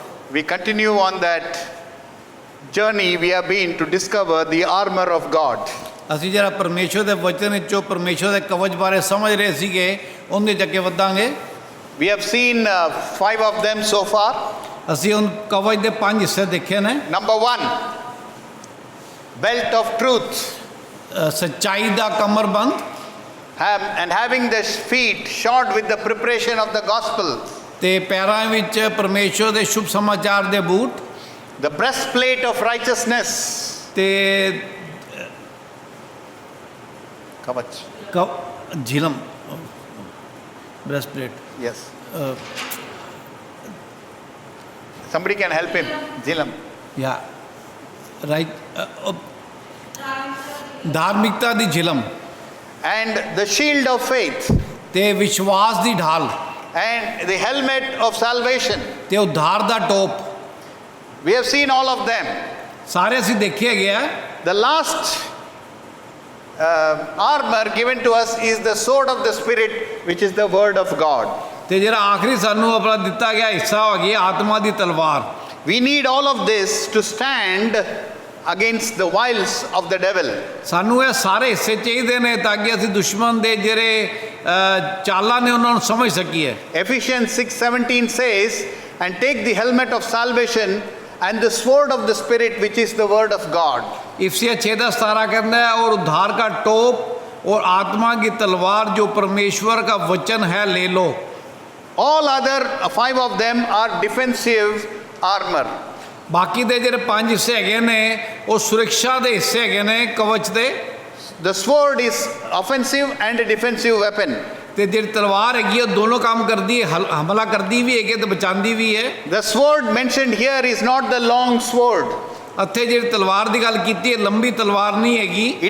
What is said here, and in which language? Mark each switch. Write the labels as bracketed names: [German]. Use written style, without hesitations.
[English] We continue on that journey we have been to discover the armor of God. [Punjabi] ਅਸੀਂ ਜਿਹੜਾ ਪਰਮੇਸ਼ਵਰ ਦੇ ਵਚਨ ਵਿੱਚੋਂ ਪਰਮੇਸ਼ਵਰ ਦੇ ਕਵਚ ਬਾਰੇ ਸਮਝ ਰਹੇ ਸੀਗੇ ਉਹਦੇ 'ਚ ਅੱਗੇ ਵਧਾਂਗੇ। [English] We have seen 5 of them so far. [Punjabi] ਅਸੀਂ ਹੁਣ ਕਵਚ ਦੇ 5 ਹਿੱਸੇ ਦੇਖੇ ਨੇ। [English] Number 1, belt of truth. [Punjabi] ਸੱਚਾਈ ਦਾ ਕਮਰਬੰਦ, [English] And having the feet shod with the preparation of the gospel. [Punjabi] ਤੇ ਪੈਰਾਂ ਵਿੱਚ ਪਰਮੇਸ਼ਵਰ ਦੇ ਸ਼ੁਭ ਸਮਾਚਾਰ ਦੇ boot, [English] The breastplate of righteousness. [Punjabi] ਤੇ Kavach. ਝਿਲਮ, ਬ੍ਰੈਸਟਪਲੇਟ। [English] Yes. Somebody can help him. Zilam. Yeah right, [Punjabi] ਧਾਰਮਿਕਤਾ ਦੀ ਝਿਲਮ, [English] And the shield of faith. [Punjabi] ਤੇ ਵਿਸ਼ਵਾਸ ਦੀ ਢਾਲ, [English] And the helmet of salvation. [Punjabi] ਤੇ ਉਧਾਰ ਦਾ top. [English] We have seen all of them. [Punjabi] ਸਾਰੇ ਅਸੀਂ ਦੇਖੇ ਹੈਗੇ ਆ। [English] The last armor given to us is the sword of the Spirit, which is the word of God. [Punjabi] ਤੇ ਜਿਹੜਾ ਆਖਰੀ ਸਾਨੂੰ ਆਪਣਾ ਦਿੱਤਾ ਗਿਆ ਹਿੱਸਾ ਹੋ ਗਿਆ ਆਤਮਾ ਦੀ ਤਲਵਾਰ। [English] We need all of this to stand against the wiles of the devil. [Punjabi] ਸਾਨੂੰ ਇਹ ਸਾਰੇ ਹਿੱਸੇ ਚਾਹੀਦੇ ਨੇ ਤਾਂ ਕਿ ਅਸੀਂ ਦੁਸ਼ਮਣ ਦੇ ਜਿਹੜੇ ਚਾਲਾਂ ਨੇ ਉਹਨਾਂ ਨੂੰ ਸਮਝ ਸਕੀਏ। [English] Ephesians 6:17 says, and take the helmet of salvation and the sword of the Spirit, which is the word of God. [Hindi] इफिसियर 6:17 कहता है और उद्धार का टोप और आत्मा की तलवार जो परमेश्वर का वचन है ले लो। [English] All other 5 of them are defensive armor. [Punjabi] बाकी दे ਜਿਹੜੇ 5 ਹਿੱਸੇ ਹੈਗੇ ਨੇ ਉਹ ਸੁਰੱਖਿਆ ਦੇ ਹਿੱਸੇ ਹੈਗੇ ਨੇ ਕਵਚ ਦੇ। [English] The sword is offensive and a defensive weapon. [Punjabi] ਤੇ ਜਿਹੜੀ ਤਲਵਾਰ ਹੈਗੀ ਉਹ ਦੋਨੋਂ ਕੰਮ ਕਰਦੀ ਹੈ, ਹਮਲਾ ਕਰਦੀ ਵੀ ਹੈਗੀ ਤੇ ਬਚਾਉਂਦੀ ਵੀ ਹੈ। [English] The sword mentioned here is not the long sword. [Punjabi] ਇੱਥੇ ਜਿਹੜੀ ਤਲਵਾਰ ਦੀ ਗੱਲ ਕੀਤੀ ਹੈ ਲੰਬੀ ਤਲਵਾਰ ਨਹੀਂ ਹੈਗੀ।